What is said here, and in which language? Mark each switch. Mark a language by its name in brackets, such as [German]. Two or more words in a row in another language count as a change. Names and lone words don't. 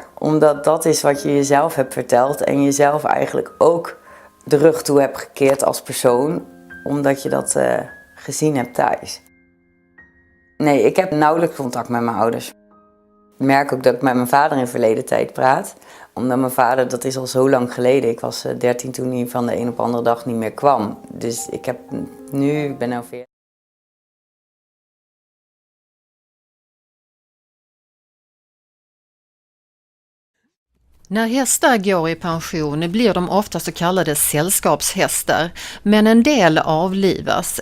[Dutch] Omdat dat is wat je jezelf hebt verteld en jezelf eigenlijk ook de rug toe hebt gekeerd als persoon, omdat je dat gezien hebt thuis. Nee, ik heb nauwelijks contact met mijn ouders. Ik merk ook dat ik met mijn vader in verleden tijd praat. Omdat mijn vader, dat is al zo lang geleden. Ik was 13 toen hij van de een op de andere dag niet meer kwam. Dus ik ben nu 40. [Swedish] När hästar går i pension blir de ofta så kallade sällskapshästar, men en del avlivas.